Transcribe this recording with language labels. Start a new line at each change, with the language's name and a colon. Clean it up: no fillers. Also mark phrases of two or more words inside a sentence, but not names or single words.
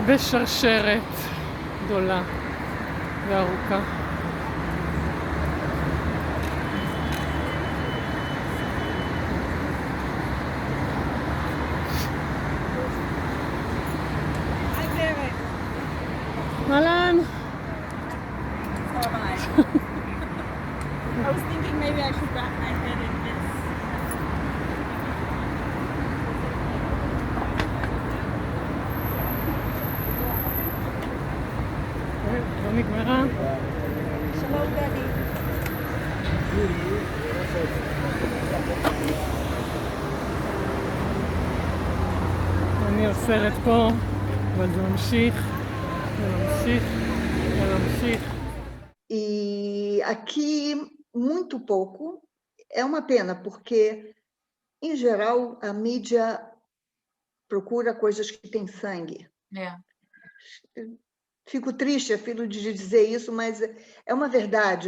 Hebrew: בשרשרת גדולה וארוכה. אהלן.
English: I was thinking maybe I should wrap my head in this.
Hebrew: לא נגמרה.
English: Shalom, Daddy.
Hebrew: אני עוצרת פה, אבל זה ממשיך, וממשיך, וממשיך.
Portuguese: E aqui, muito pouco. É uma pena, porque, em geral, a mídia procura coisas que têm sangue. É. Fico triste, filho, de dizer isso, mas é uma verdade.